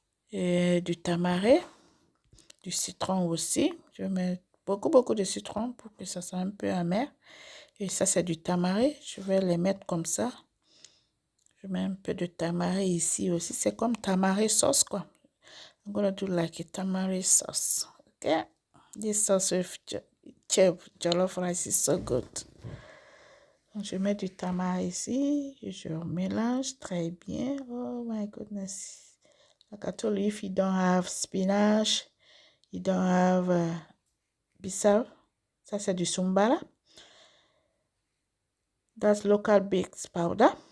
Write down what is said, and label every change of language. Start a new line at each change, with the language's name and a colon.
French: Et du tamarin. Du citron aussi. Je vais mettre beaucoup de citron pour que ça soit un peu amer. Et ça, c'est du tamarin. Je vais les mettre comme ça. Je mets un peu de tamarin ici aussi. C'est comme tamarin sauce, quoi.
English: I'm gonna do like a tamari sauce. Okay? This sauce with jollof rice is so good.
French: Donc, je mets du tamari ici. Je mélange très bien.
English: Oh my goodness. Like I told you, if you don't have spinach, you don't have bissau.
French: Ça, c'est du sumbala.
English: That's local baked powder.